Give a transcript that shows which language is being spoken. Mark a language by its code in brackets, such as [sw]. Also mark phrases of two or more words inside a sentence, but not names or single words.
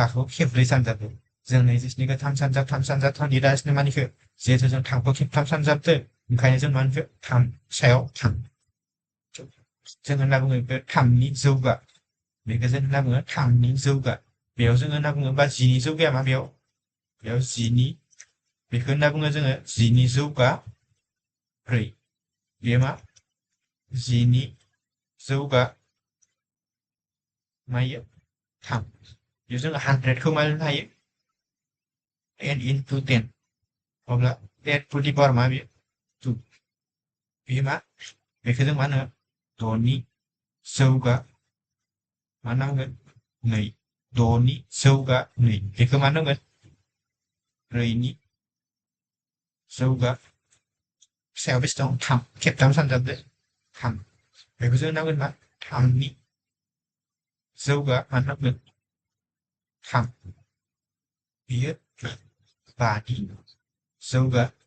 [brx] 5खौ खेबब्रै सानजाबो जों 27खौ 3 सानजाब 3 सानजाब 3 लिरालासिनो मानिखो जिहेथु जों 3खौ खेबथाम सानजाबदो ओंखायनो जों मानिखो 3 सायाव 3 जों होनना बुङो बेखौ 3नि जौगा बेखौ जों होनना बुङो 3नि जौगा बेयाव जोङो होनना बुङो बा 10नि जौगाया मा बेयाव 10नि बेखौ होनना बुङो जोङो 10नि जौगा 4 बेयो मा 10नि जौगा मायो 3 बेयाव जोङो 100खौ मा लिरनो हायो [en] 10 into 10 [brx] अब्ला 10 to the power मा बेयो 2 बेयो मा बेखौ जों मा होनो 6नि जौगा मा नांगोन 2 6नि जौगा 2 बेखौ मा नांगोन 4नि जौगा सायाव बेसे दं 3 खेबथाम सानजाबदो 3 बेखौ जों नांगोन मा 3नि जौगा मा नांगोन 3 बेयो 5नि जौगा